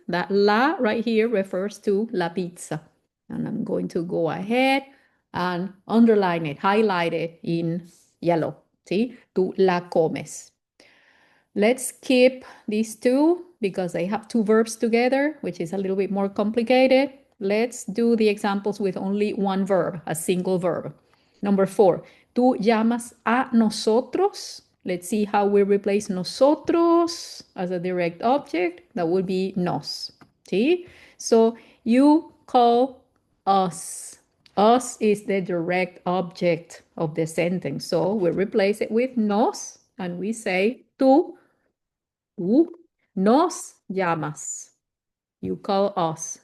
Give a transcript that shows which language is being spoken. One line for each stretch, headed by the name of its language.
English: That la right here refers to la pizza. And I'm going to go ahead and underline it, highlight it in yellow. See?
Spanish: Tú la comes.
English: Let's keep these two because they have two verbs together, which is a little bit more complicated. Let's do the examples with only one verb, a single verb. Number four,
Spanish: tú llamas a nosotros.
English: Let's see how we replace nosotros as a direct object. That would be nos. See? So you call us. Us is the direct object of the sentence. So we replace it with nos and we say
Spanish: tú nos llamas.
English: You call us.